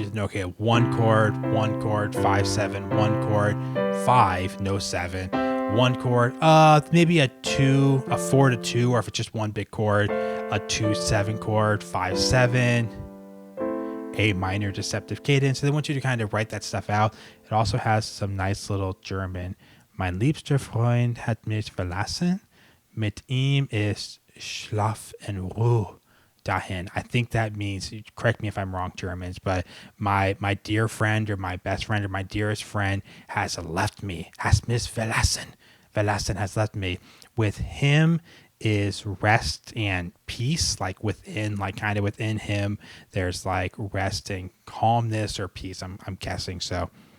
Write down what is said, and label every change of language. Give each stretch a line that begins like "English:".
English: You know, okay, 1 chord, 5 7, 1 chord, 5, no 7, 1 chord, maybe a 2, a 4 to 2, or if it's just one big chord, a 2 7 chord, 5 7, A minor deceptive cadence. So they want you to kind of write that stuff out. It also has some nice little German.
German: Mein liebster Freund hat mich verlassen. Mit ihm ist Schlaf und Ruhe dahin.
English: I think that means, correct me if I'm wrong, Germans, but my dear friend or my best friend or my dearest friend has left me. Has mich verlassen. Verlassen has left me. With him is rest and peace, like within, like kind of within him, there's like rest and calmness or peace. I'm guessing so.